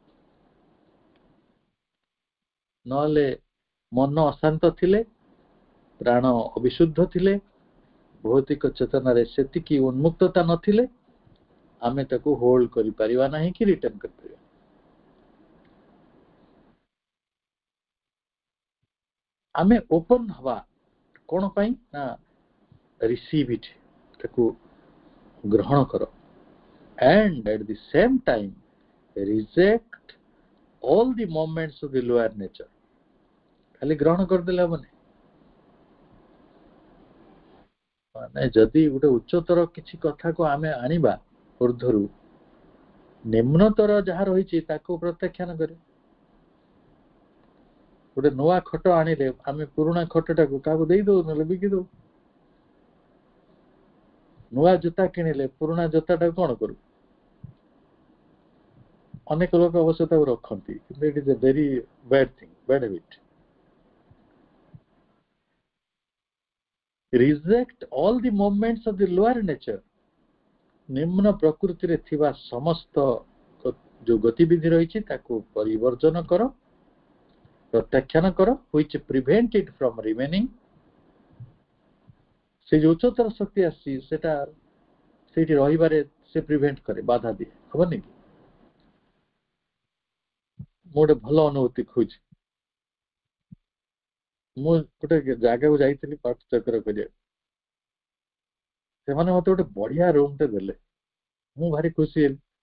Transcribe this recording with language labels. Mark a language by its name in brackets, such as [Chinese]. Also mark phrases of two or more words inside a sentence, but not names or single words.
[Odia] ନହେଲେ ମନ ଅଶାନ୍ତ ଥିଲେ, ପ୍ରାଣ ଅବିଶୁଦ୍ଧ ଥିଲେ, ଭୌତିକ ଚେତନାରେ ସେତିକି ଉନ୍ମୁକ୍ତତା ନଥିଲେ ଆମେ ତାକୁ ହୋଲ୍ଡ କରିପାରିବା ନାହିଁ କି ରିଟର୍ନ କରିପାରିବା। ଆମେ ଓପନ୍ ହବା କଣ ପାଇଁ ନା [English] receive it, [Odia] ତାକୁ ଗ୍ରହଣ କର, [English] and at the same time reject all the moments of the lower nature। [Odia] ଖାଲି ଗ୍ରହଣ କରିଦେଲେ ହବନି, ମାନେ ଯଦି ଗୋଟେ ଉଚ୍ଚତର କିଛି କଥାକୁ ଆମେ ଆଣିବା ଊର୍ଦ୍ଧ୍ୱରୁ, ନିମ୍ନତର ଯାହା ରହିଛି ତାକୁ ପ୍ରତ୍ୟାଖ୍ୟାନ କରେ। ଗୋଟେ ନୂଆ ଖଟ ଆଣିଲେ ଆମେ ପୁରୁଣା ଖଟଟାକୁ କାହାକୁ ଦେଇଦଉ, ନହେଲେ ବିକିଦଉ। ନୂଆ ଜୋତା କିଣିଲେ ପୁରୁଣା ଜୋତାଟାକୁ କଣ କରୁ? ଅନେକ ଲୋକ ଅବଶ୍ୟ ତାକୁ ରଖନ୍ତି, କିନ୍ତୁ [English] it is a very bad thing, bad habit. Reject all the moments of the lower nature। [Odia] ନିମ୍ନ ପ୍ରକୃତିରେ ଥିବା ସମସ୍ତ ଯୋଉ ଗତିବିଧି ରହିଛି ତାକୁ ପରିବର୍ଜନ କର, ପ୍ରତ୍ୟାଖ୍ୟାନ କର, [English] which prevent it from remaining। [Odia] ସେ ଯୋଉ ଉଚ୍ଚତର ଶକ୍ତି ଆସିଛି ସେଟା ସେଇଠି ରହିବାରେ ସେ ପ୍ରିଭେଣ୍ଟ କରେ, ବାଧା ଦିଏ, ହବନି କି? ମୁଁ ଗୋଟେ ଭଲ ଅନୁଭୂତି କହୁଛି। ମୁଁ ଗୋଟେ ଜାଗାକୁ ଯାଇଥିଲି ପାଠଚକ୍ର କରିବାକୁ, ସେମାନେ ମତେ ଗୋଟେ ବଢିଆ ରୁମ୍ ଟେ ଦେଲେ, ମୁଁ ଭାରି ଖୁସି ହେଲି।